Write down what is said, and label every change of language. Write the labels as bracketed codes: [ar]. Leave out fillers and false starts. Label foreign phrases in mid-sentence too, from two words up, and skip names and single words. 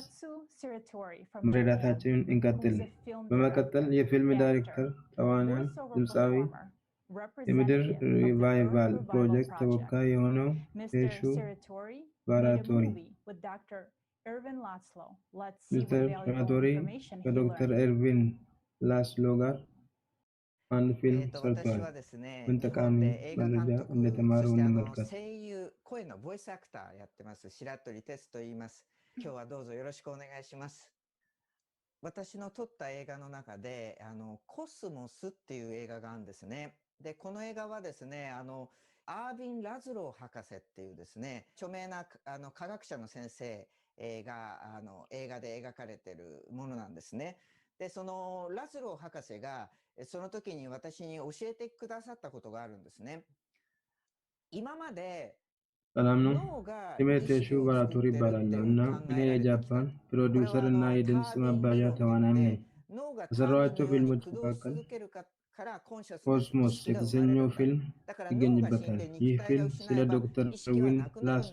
[am] መረዳታችንን እንቀጥል። በመቀጠል የፊልም ዳይሬክተር፣ ተዋናይ፣ ድምፃዊ፣ የምድር ሪቫይቫል ፕሮጀክት ተወካይ የሆነው ቴሹ ባራቶሪ ሚስተር ባራቶሪ ከዶክተር ኤርቪን ላስሎ ጋር አንድ ፊልም ሰርቷል። ምን ጠቃሚ መረጃ እንደተማሩ እንመልከት። [ja] 声のボイスアクターやってます白鳥哲と言います。今日はどうぞよろしくお願いします。私の撮った映画の中でコスモスっていう映画があるんですね。でこの映画はですねアービン・ラズロー博士っていうですね著名な科学者の先生が映画で描かれてるものなんですね。でそのラズロー博士がその時に私に教えてくださったことがあるんですね。今まで [am] ሰላም ነው። ስሜ ቴሹ ባራቶሪ ይባላለሁ እና እኔ የጃፓን ፕሮዲውሰር እና የድምፅ ማባዣ ተዋናይ ነኝ። ከሰራኋቸው ፊልሞች መካከል ኮስሞስ የተሰኘው ፊልም ይገኝበታል። ይህ ፊልም ስለ ዶክተር ኤርዊን ላስሎ